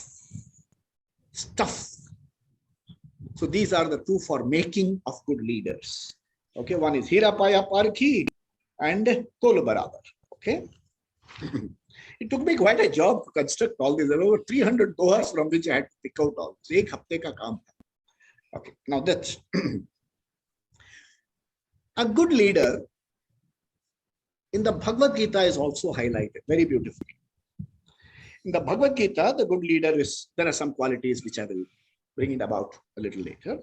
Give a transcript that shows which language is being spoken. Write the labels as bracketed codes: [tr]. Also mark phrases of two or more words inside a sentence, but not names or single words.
[en] Stuff. So these are the two for making of good leaders. Okay, one is Hirapaya Parki and Tolu Barabar. Okay. It took me quite a job to construct all these. There were over 300 dohas from which I had to pick out all. So, [hi] एक हफ़्ते का काम. [en] Okay, now that's a good leader in the Bhagavad Gita is also highlighted very beautifully. In the Bhagavad Gita, the good leader is, there are some qualities which I will bring it about a little later.